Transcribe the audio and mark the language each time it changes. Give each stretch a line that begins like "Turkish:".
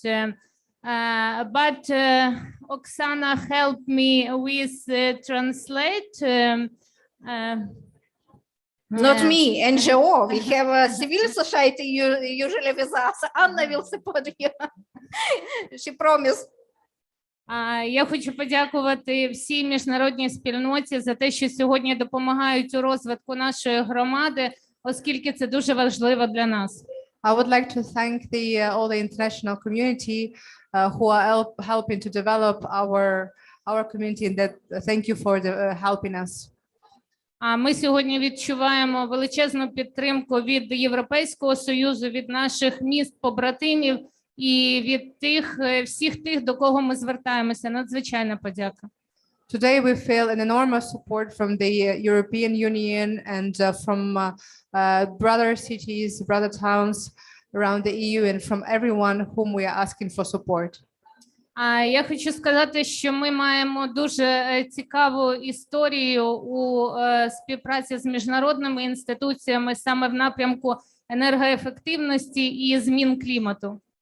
English: But Oksana helped me with translate. Not me, NGO. We have a civil society usually with us. Anna will support you. She promised.
Ukrainian: Я хочу подякувати всій міжнародній спільноті за те, що сьогодні допомагають у розвитку нашої громади, оскільки це дуже важливо для нас.
English: I would like to thank all the international community who are helping to develop our community, and that thank you for helping us.
Ukrainian: Ми сьогодні відчуваємо величезну підтримку від Європейського Союзу, від наших міст-побратимів і від всіх тих, до кого ми звертаємося. Надзвичайна подяка.
English: Today we feel an enormous support from the European Union and from brother cities, brother towns around the EU, and from everyone whom we are asking for support.
Ukrainian: Я хочу сказати, що ми маємо дуже цікаву історію у співпраці з міжнародними інституціями саме в напрямку енергоефективності і змін клімату.